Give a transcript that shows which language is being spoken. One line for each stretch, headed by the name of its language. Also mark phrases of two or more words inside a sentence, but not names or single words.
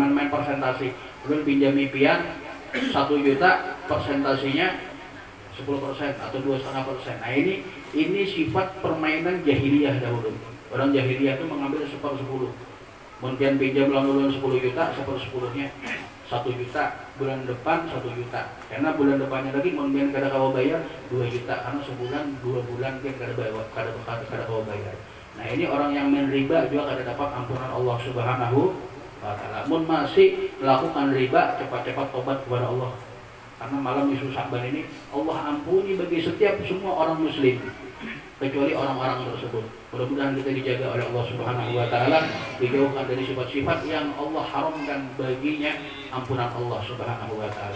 Banjar: Main persentasi, belum pinjami pian 1 juta, persentasinya 10% atau 2,5%.
Indonesian: Nah, ini sifat permainan jahiliyah dahulu. Orang jahiliyah itu mengambil 1/10. Kemudian pinjam lalu 10 juta, 1/10-nya 1 juta, bulan depan 1 juta.
Banjar: Karena bulan depannya lagi kemudian kada kawa bayar 2 juta, karena sebulan 2 bulan kan kada kawa bayar. Nah, ini orang yang main riba juga kada dapat ampunan Allah
Arabic: سبحانه وتعالى.
Banjar: Mun masih melakukan riba, cepat-cepat tobat kepada Allah.
Indonesian: Karena malam nisfu Sya'ban ini Allah ampuni bagi setiap semua orang muslim. kecuali orang-orang tersebut. Mudah-mudahan kita dijaga oleh Allah
Arabic: سبحانه وتعالى,
Indonesian: dijauhkan dari sifat-sifat yang Allah haramkan baginya ampunan Allah
Arabic: سبحانه وتعالى.